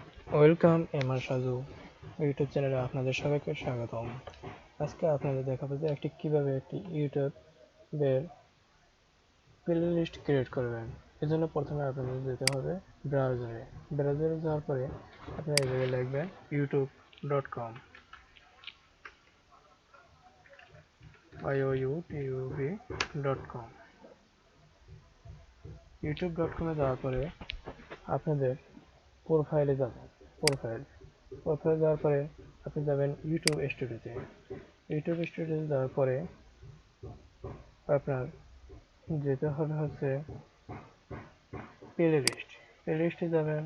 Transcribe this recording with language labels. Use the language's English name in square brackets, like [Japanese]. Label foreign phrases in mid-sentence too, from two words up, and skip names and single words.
[Bangla] ওয়েলকাম এমআর সাজু ইউটিউব চ্যানেলে আপনাদের সবাইকে স্বাগতম। আজকে আপনাদের দেখাবো যে কিভাবে একটি ইউটিউবের [English] playlist create [Bangla] করবেন। এজন্য প্রথমে আপনাদের যেতে হবে ব্রাউজারে যাওয়ার পরে আপনারা এই জায়গায় লিখবেন youtube.com youtube.com youtube.com এ যাওয়ার পরে আপনাদের প্রোফাইলে যাবেন। প্রোফাইলে যাওয়ার পরে আপনি যাবেন ইউটিউব স্টুডিওতে যাওয়ার পরে আপনার যেতে হবে হচ্ছে প্লেলিস্টে যাবেন।